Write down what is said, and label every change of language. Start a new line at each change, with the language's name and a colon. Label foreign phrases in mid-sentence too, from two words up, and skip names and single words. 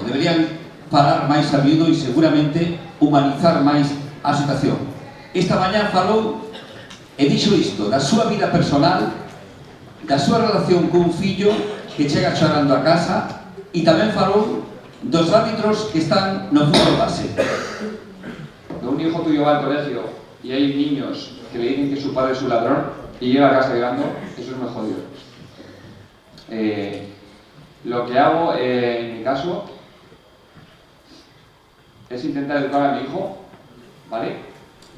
Galician: Deberían falar máis a miúdo e seguramente humanizar máis a situación. Esta mañá falou e dixo isto, da súa vida personal, da súa relación cun fillo que chega chorando a casa, e tamén falou dos árbitros que están no fútbol base.
Spanish: Cuando un hijo tuyo va al colegio y hay niños que le dicen que su padre es un ladrón y llega a casa llorando, eso es muy jodido. Lo que hago en mi caso es intentar educar a mi hijo, ¿vale?